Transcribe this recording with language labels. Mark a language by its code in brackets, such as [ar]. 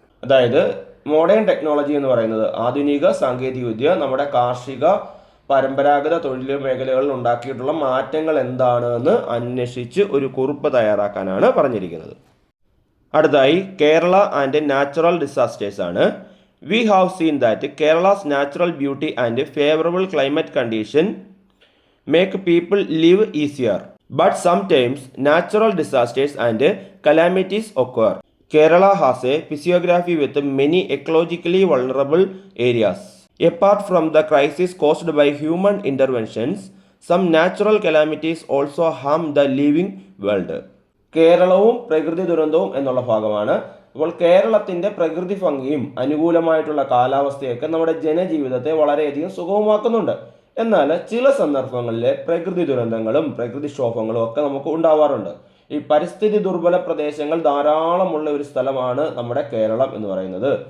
[ml] അതായത് modern technology എന്ന് പറയുന്നത് ആധുനിക സാങ്കേതിക വിദ്യ നമ്മുടെ കാർഷിക പരമ്പരാഗത തൊഴിൽ മേഖലകളിൽ ഉണ്ടാക്കിയിട്ടുള്ള മാറ്റങ്ങൾ എന്താണെന്ന് അന്വേഷിച്ച് ഒരു കുറിപ്പ് തയ്യാറാക്കാനാണ് പറഞ്ഞിരിക്കുന്നത്. അടുത്തായി [en] Kerala and natural disasters [ml] ആണ്. [en] We have seen that Kerala's natural beauty and favorable climate condition make people live easier. But sometimes natural disasters and calamities occur. Kerala has a physiography with many ecologically vulnerable areas. Apart from the crisis caused by human interventions, some natural calamities also harm the living world. [ml] കേരളവും പ്രകൃതി ദുരന്തവും എന്നുള്ള ഭാഗമാണ്. അപ്പോൾ കേരളത്തിൻ്റെ പ്രകൃതി ഭംഗിയും അനുകൂലമായിട്ടുള്ള കാലാവസ്ഥയൊക്കെ നമ്മുടെ ജനജീവിതത്തെ വളരെയധികം സുഗമമാക്കുന്നുണ്ട്. എന്നാൽ ചില സന്ദർഭങ്ങളിൽ പ്രകൃതി ദുരന്തങ്ങളും പ്രകൃതിക്ഷോഭങ്ങളും ഒക്കെ നമുക്ക് ഉണ്ടാവാറുണ്ട്. ഈ പരിസ്ഥിതി ദുർബല പ്രദേശങ്ങൾ ധാരാളമുള്ള ഒരു സ്ഥലമാണ് നമ്മുടെ കേരളം എന്ന് പറയുന്നത്.